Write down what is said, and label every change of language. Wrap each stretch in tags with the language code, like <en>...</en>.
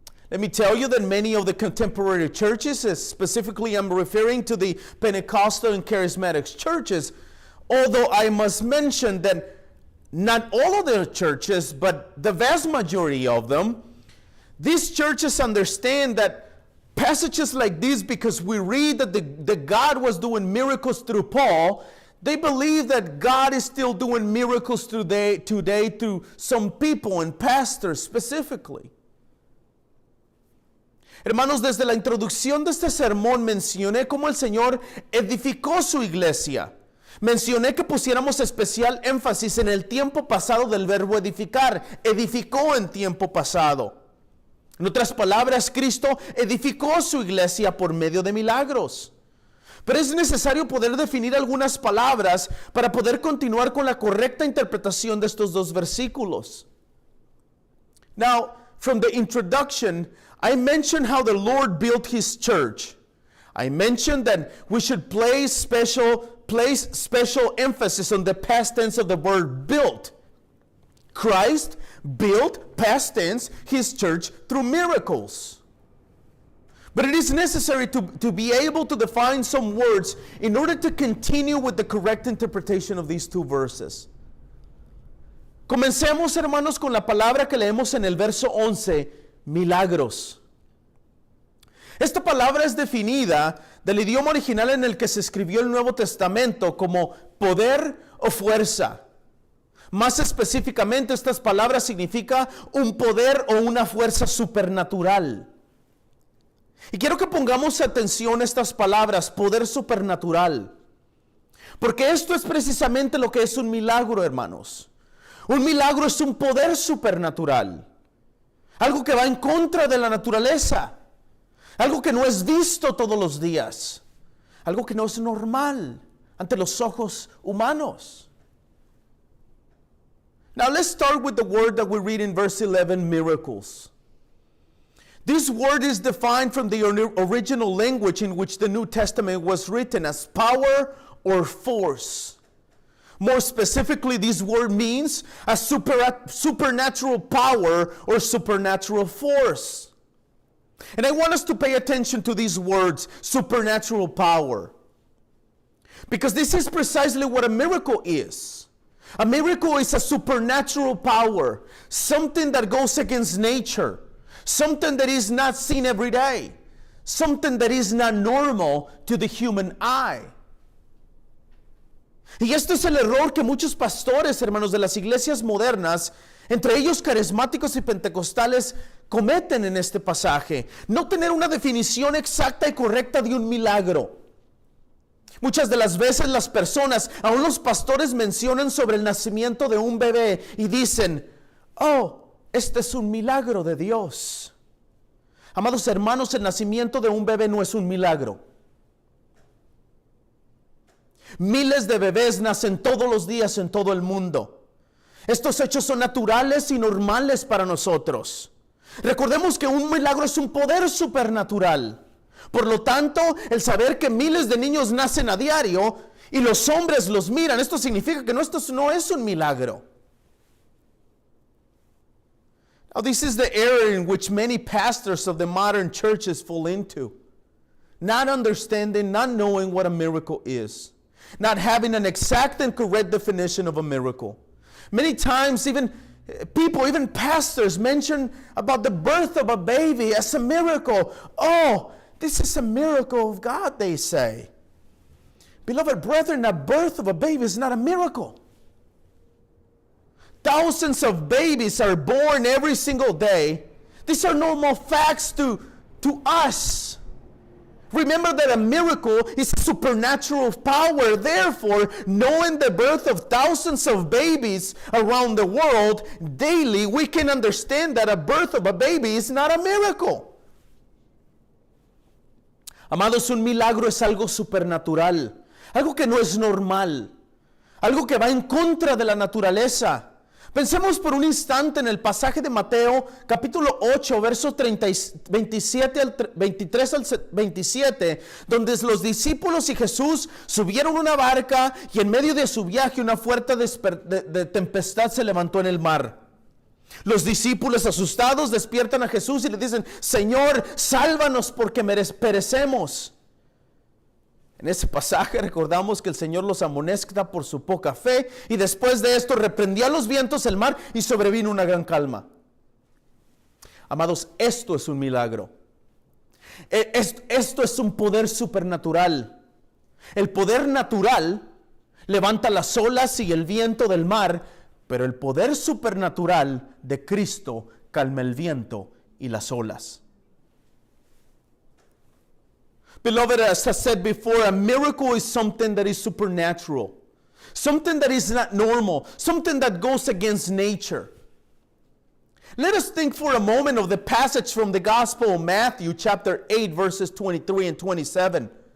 <en>Let me tell you that many of the contemporary churches, specifically I'm referring to the Pentecostal and Charismatic churches, although I must mention that not all of their churches, but the vast majority of them, these churches understand that passages like this, because we read that God was doing miracles through Paul, they believe that God is still doing miracles today through some people and pastors specifically.</en> <es>Hermanos, desde la introducción de este sermón mencioné cómo el Señor edificó su iglesia. Mencioné que pusiéramos especial énfasis en el tiempo pasado del verbo edificar. Edificó en tiempo pasado. En otras palabras, Cristo edificó su iglesia por medio de milagros. Pero es necesario poder definir algunas palabras para poder continuar con la correcta interpretación de estos dos versículos.</es> <en>Now, from the introduction, I mentioned how the Lord built his church. I mentioned that we should place special emphasis on the past tense of the word built. Christ built, past tense, his church through miracles. But it is necessary to be able to define some words in order to continue with the correct interpretation of these two verses.</en> <es>Comencemos, hermanos, con la palabra que leemos en el verso 11, milagros. Esta palabra es definida del idioma original en el que se escribió el Nuevo Testamento como poder o fuerza. Más específicamente, estas palabras significan un poder o una fuerza supernatural. Y quiero que pongamos atención a estas palabras, poder supernatural. Porque esto es precisamente lo que es un milagro, hermanos. Un milagro es un poder supernatural. Algo que va en contra de la naturaleza. Algo que no es visto todos los días. Algo que no es normal ante los ojos humanos.</es> <en>Now let's start with the word that we read in verse 11, miracles. This word is defined from the original language in which the New Testament was written as power or force. More specifically, this word means a supernatural power or supernatural force. And I want us to pay attention to these words, supernatural power. Because this is precisely what a miracle is. A miracle is a supernatural power, something that goes against nature, something that is not seen every day, something that is not normal to the human eye.</en> <es>Y esto es el error que muchos pastores, hermanos, de las iglesias modernas, entre ellos carismáticos y pentecostales, cometen en este pasaje. No tener una definición exacta y correcta de un milagro. Muchas de las veces las personas, aún los pastores, mencionan sobre el nacimiento de un bebé y dicen, oh, este es un milagro de Dios. Amados hermanos, el nacimiento de un bebé no es un milagro. Miles de bebés nacen todos los días en todo el mundo. Estos hechos son naturales y normales para nosotros. Recordemos que un milagro es un poder supernatural. Por lo tanto, el saber que miles de niños nacen a diario y los hombres los miran, esto significa que esto no es un milagro.</es> <en>Now, this is the error in which many pastors of the modern churches fall into. Not understanding, not knowing what a miracle is. Not having an exact and correct definition of a miracle. Many times even people, even pastors, mention about the birth of a baby as a miracle. Oh, this is a miracle of God, they say. Beloved brethren, the birth of a baby is not a miracle. Thousands of babies are born every single day. These are normal facts to us. Remember that a miracle is a supernatural power. Therefore, knowing the birth of thousands of babies around the world daily, we can understand that a birth of a baby is not a miracle.</en> <es>Amados, un milagro es algo supernatural, algo que no es normal, algo que va en contra de la naturaleza. Pensemos por un instante en el pasaje de Mateo, capítulo 8, versos 23 al 27, donde los discípulos y Jesús subieron una barca y en medio de su viaje una fuerte de tempestad se levantó en el mar. Los discípulos asustados despiertan a Jesús y le dicen, Señor, sálvanos porque perecemos. En ese pasaje recordamos que el Señor los amonesta por su poca fe y después de esto reprendía los vientos, el mar y sobrevino una gran calma. Amados, esto es un milagro. Esto es un poder supernatural. El poder natural levanta las olas y el viento del mar, pero el poder supernatural de Cristo calma el viento y las olas.</es> <en>Beloved, as I said before, a miracle is something that is supernatural. Something that is not normal. Something that goes against nature. Let us think for a moment of the passage from the Gospel of Matthew, chapter 8, verses 23 and 27.</en>